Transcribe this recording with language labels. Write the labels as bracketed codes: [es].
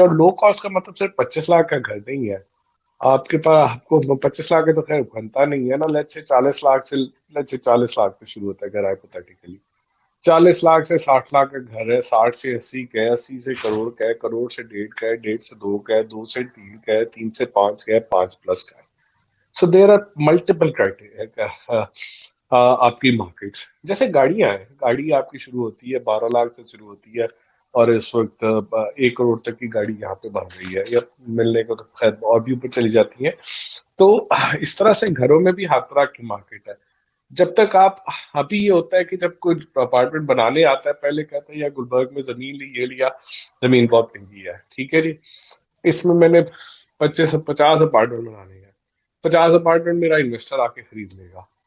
[ur] اور low cost کا مطلب صرف 25 لاکھ کا گھر نہیں ہے, آپ کے پاس آپ کو 25 لاکھ کا تو خیر بنتا نہیں ہے نا, لیٹ سے 40 لاکھ سے 40 لاکھ پہ شروع ہوتا ہے گھر ہائپوتھیٹیکلی. 40 لاکھ سے 60 لاکھ کا گھر ہے, 60 سے 80 کا ہے, 80 سے کروڑ کا ہے, کروڑ سے 1.5 کا ہے, 1.5 سے 2 کا ہے, 2 سے 3 کا ہے, 3 سے 5 کا ہے, 5 پلس کا ہے. [en] So there are multiple criteria [ur] آپ کی مارکیٹس. جیسے گاڑیاں ہیں, گاڑی آپ کی شروع ہوتی ہے 12 لاکھ سے شروع ہوتی ہے, اور اس وقت 1 کروڑ تک کی گاڑی یہاں پہ بن رہی ہے, یا ملنے کو تو خیر اور بھی اوپر چلی جاتی ہیں. تو اس طرح سے گھروں میں بھی ہر طرح کی مارکیٹ ہے. جب تک آپ ابھی یہ ہوتا ہے کہ جب کوئی اپارٹمنٹ بنانے آتا ہے پہلے کہتا ہے یا گلبرگ میں زمین لی, یہ لیا, زمین بہت مہنگی ہے, ٹھیک ہے جی, اس میں نے 50 اپارٹمنٹ بنانے ہیں, 50 اپارٹمنٹ میرا انویسٹر آ کے خرید لے گا.